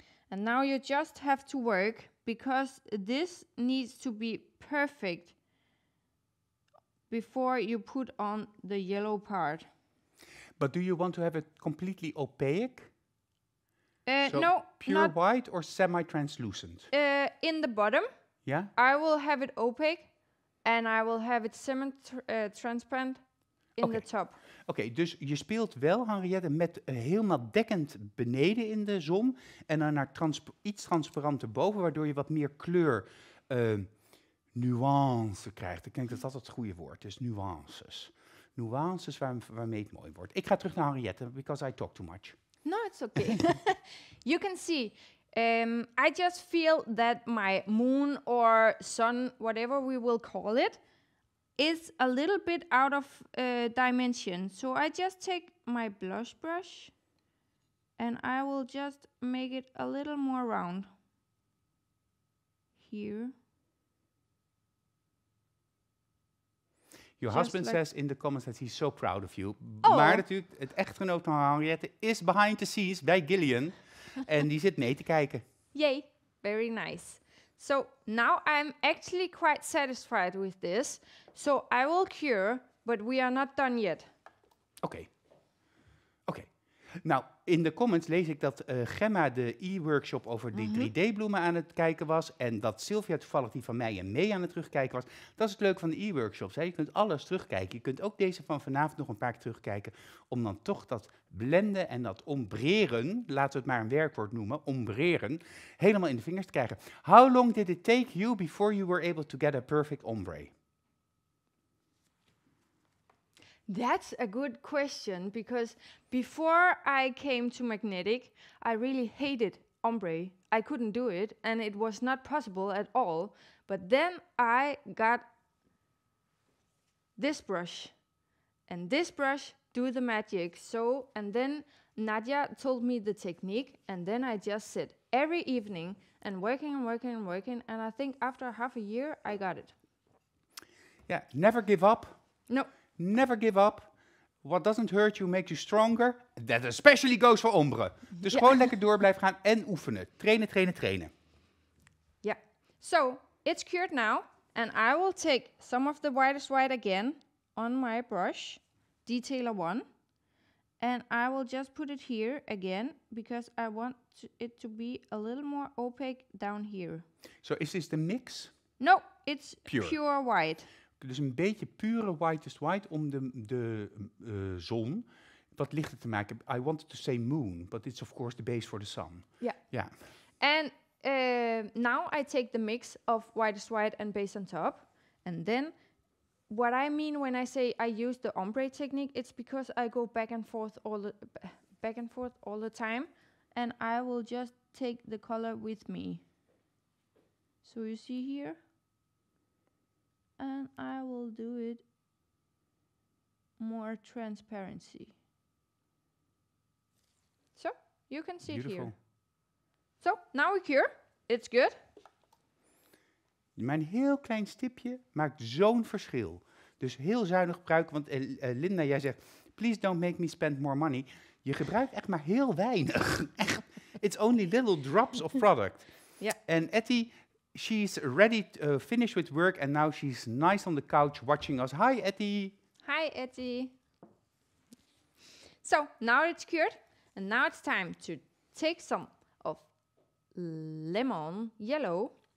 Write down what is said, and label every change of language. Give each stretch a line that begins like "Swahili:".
English: And now you just have to work, because this needs to be perfect before you put on the yellow part. But do you want to have it completely opaque? So No, pure not white or semi-translucent? in the bottom. Yeah? I will have it opaque, and I will have it semi-transparent in the top.
Dutch: Oké, dus je speelt wel, Henriette, met helemaal dekkend beneden in de zon en dan naar iets transparanter boven, waardoor je wat meer kleur, nuance krijgt. Ik denk dat dat het goede woord is, nuances. Nuances waarmee het mooi wordt. Ik ga terug naar Henriette,
English: because I talk too much. No, it's okay. You can see, I just feel that my moon or sun, whatever we will call it, is a little bit out of dimension. So I just take my blush brush and I will just make it a little more round. Here. Your Just husband like says in the comments that he's so proud of you. Oh.
Dutch: Maar natuurlijk, het echtgenoot van Henriette is
English: behind the scenes
Dutch: bij Gillian. En die zit mee te kijken.
English: Yay, very nice. So now I'm actually quite satisfied with this. So I will cure, but we are not done yet.
Dutch: Oké. Nou, in de comments lees ik dat Gemma de e-workshop over die 3D-bloemen aan het kijken was. En dat Sylvia toevallig die van mij en mee aan het terugkijken was. Dat is het leuke van de e-workshops. Je kunt alles terugkijken. Je kunt ook deze van vanavond nog een paar keer terugkijken. Om dan toch dat blenden en dat ombreren, laten we het maar een werkwoord noemen, ombreren, helemaal in de vingers te krijgen.
English: How long did it take you before you were able to get a perfect ombre? That's a good question, because before I came to magnetic, I really hated ombre. I couldn't do it, and it was not possible at all. But then I got this brush, and this brush do the magic. So, and then Nadia told me the technique, and then I just sit every evening and working, and I think after half a year, I got it. Yeah, never give up. No. Never give up. What doesn't hurt you makes you stronger. That especially goes for ombre.
Dutch: Dus gewoon lekker door blijven gaan en oefenen. Trainen, trainen, trainen.
English: Yeah. So, it's cured now. And I will take some of the whitest white again on my brush. Detailer 1. And I will just put it here again. Because I want it to be a little more opaque down here. So is this the mix? No, it's pure white.
Dutch: Dus een beetje pure whitest white om de zon wat lichter te maken.
English: I wanted to say moon, but it's of course the base for the sun. Yeah. Yeah. And now I take the mix of whitest white and base on top. And then what I mean when I say I use the ombre technique, it's because I go back and forth all the time. And I will just take the color with me. So you see here? And I will do it more transparency. So, you can see it here. So, now we cure. It's good.
Dutch: Mijn heel klein stipje maakt zo'n verschil. Dus heel zuinig gebruiken, want Linda, jij zegt,
English: please don't make me spend more money.
Dutch: Je gebruikt echt maar heel weinig. Echt,
English: it's only little drops of product. Yeah. En Etty, she's ready to finish with work and now she's nice on the couch watching us. Hi, Etty. Hi, Etty. So, now it's cured. And now it's time to take some of lemon yellow.